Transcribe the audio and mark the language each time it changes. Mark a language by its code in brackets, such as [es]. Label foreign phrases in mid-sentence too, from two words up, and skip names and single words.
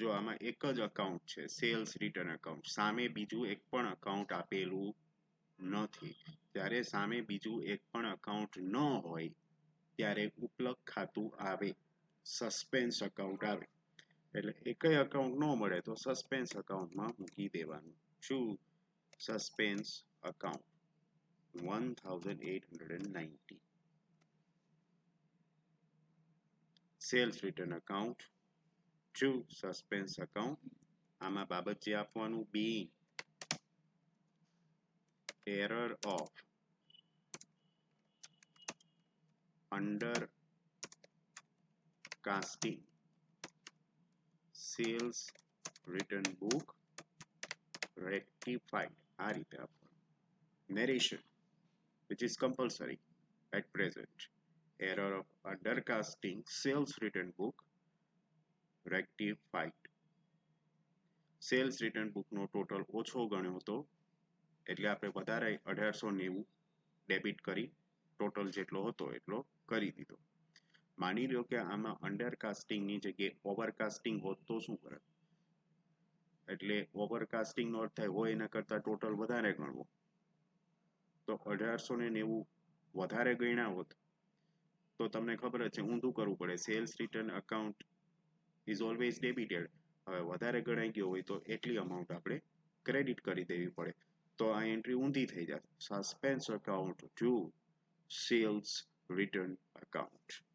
[gu] આમાં એક જ અકાઉન્ટ છે [en] sales return account [gu] સામે બીજું એક પણ અકાઉન્ટ આપેલું નથી ત્યારે સામે બીજું એક પણ અકાઉન્ટ ન હોય ત્યારે ઉપલબ્ધ ખાતું આવે [en] suspense account [gu] આવે એટલે એકય અકાઉન્ટ ન મળે તો [en] suspense accountમાં [gu] મૂકી દેવાનું શું [en] suspense account [gu] 1890 [en] sales return account to suspense account [gu] આમાં બાબત જે આપવાનું being [en] error of undercasting sales return book rectified [gu] આ રીતે આપવાનું [en] narration which is compulsory at present error of undercasting sales return book rectified sales return bookનો [gu] ટોટલ ઓછો ગણ્યો હતો એટલે આપણે વધારે 1890 ડેબિટ કરી ટોટલ જેટલો હતો એટલો કરી દીધો માની લો કે આમાં અંડરકાસ્ટિંગની જગ્યાએ ઓવરકાસ્ટિંગ હોત તો શું કરે એટલે ઓવરકાસ્ટિંગનો અર્થ થાય હોય એના કરતાં ટોટલ વધારે ગણવો તો 1890 વધારે ગણ્યા હોત તો તમને ખબર જ છે ઊંધું કરવું પડે [en] sales return account is always debited [gu] હવે વધારે ગણાઈ ગયો હોય તો એટલી અમાઉન્ટ આપણે ક્રેડિટ કરી દેવી પડે તો આ એન્ટ્રી ઊંધી થઈ જાય [en] suspense account to sales return account